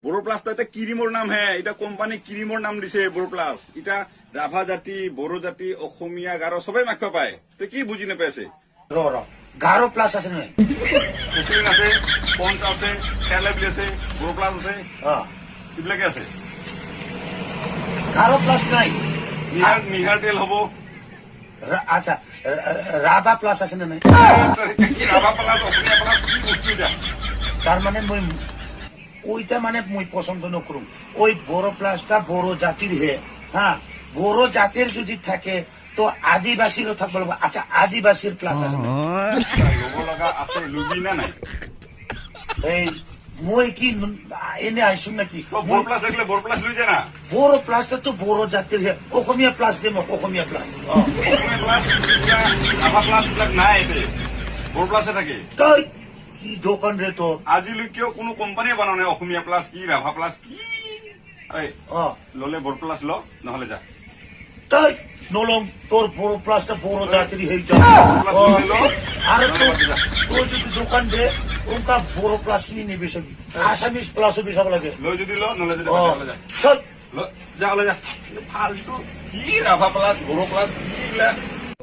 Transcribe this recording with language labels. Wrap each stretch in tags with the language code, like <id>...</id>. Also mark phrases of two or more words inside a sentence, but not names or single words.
<as>বড়ো প্লাস তো এটা কিরিমৰ নাম হে, এটা কোম্পানী কিরিমৰ নাম দিছে বড়ো প্লাস। এটা রাভা জাতি, বড়ো জাতি, অসমীয়া, গাৰো সবাই মাখিব পায়। তই কি বুজি নাপাইছে? গারো প্লাস আছে না? কুচুৰিন আছে, পঞ্চ আছে, তেলেবলি আছে, বড়ো প্লাস আছে, হ্যাঁ, এইবিলাকে আছে। গারো প্লাস নাই। নিহাৰ তেল হব। আচ্ছা, রাভা প্লাস আছে না? কি রাভা প্লাস, অসমীয়া প্লাস, কি বস্তু এটা? তার মানে মই ওইটা মানে মই পছন্দ নকরুম।</as> <bn>ওই বড় প্লাসটা বড় জাতির হে। হ্যাঁ, বড় জাতির যদি থাকে তো আদিবাসীরও থাকবে। আচ্ছা, আদিবাসীর প্লাস আছে না?</bn> <as>লব লগা আছে, লুবি না নাই? এই মই কি এনে আইসুন নাকি?</as> <bn>বড়ো প্লাস দেখলে বড়ো প্লাস লুই যায় না? বড় প্লাসটা তো বড় জাতির হে। অসমীয়া প্লাস দেব, অসমীয়া প্লাস।</bn> <as>অসমীয়া প্লাস, রাভা প্লাস বিলাক নাই এতে, বড়ো প্লাসে থাকে। তাই কি দোকান রে তো? আজিলৈকেও কোনো কোম্পানীয়ে বনোৱা নাই অসমীয়া প্লাস কি, ৰাভা প্লাস কি। ললে বড়ো প্লাস ল, নহলে যা। তাই নলম, তোর বড় প্লাসটা বড় জাতির হে।</as> <bn>আর তোর যদি দোকান দে ওটা বড় প্লাস নিয়ে নেবে সবই।</bn> <as>আসামিস প্লাসও বেশাব লাগে। লৈ যদি ল, নহলে যদি যা। চল যা, হলে যা। ফালতু কি রাভা প্লাস, বড়ো প্লাস কি এইবিলাক</as>